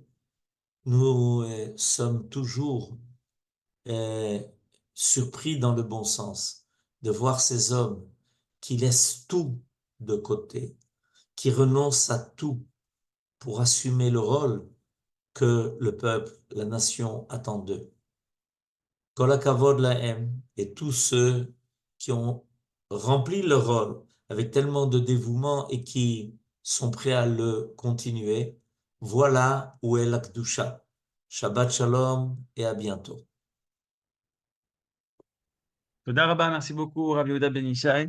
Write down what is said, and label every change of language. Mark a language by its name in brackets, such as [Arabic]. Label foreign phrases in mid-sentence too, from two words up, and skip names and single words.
[French] Nous sommes toujours surpris dans le bon sens de voir ces hommes qui laissent tout de côté, qui renoncent à tout pour assumer le rôle que le peuple, la nation attend d'eux. [Hebrew] כל הכבוד להם, [French] et tous ceux qui ont rempli leur rôle avec tellement de dévouement et qui sont prêts à le continuer, voilà où est la Kedusha. [Hebrew] שבת שלום [French] et à bientôt. [Hebrew] תודה רבה, [French] merci beaucoup, Rav Yehuda Ben Ishai.